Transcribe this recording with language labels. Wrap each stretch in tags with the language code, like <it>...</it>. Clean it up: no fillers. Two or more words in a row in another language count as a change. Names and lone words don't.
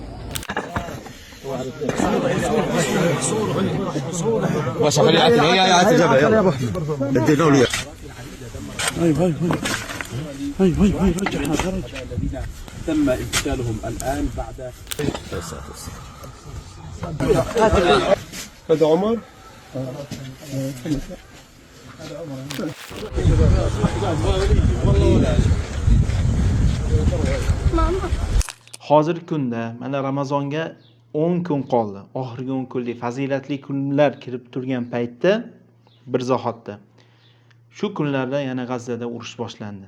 <ar>وصل يا الجبل يلا ابو احمد اديله لي هاي رجع الذين تم اغتيالهم الان بعد هذا عمر</ar> <uz>Hozirgi kunda mana Ramazonga 10 kun qoldi. Oxirgi 10 kunlik fazilatli kunlar kirib turgan paytda bir zahotda shu kunlarda yana G'azzada urush boshlandi.</uz>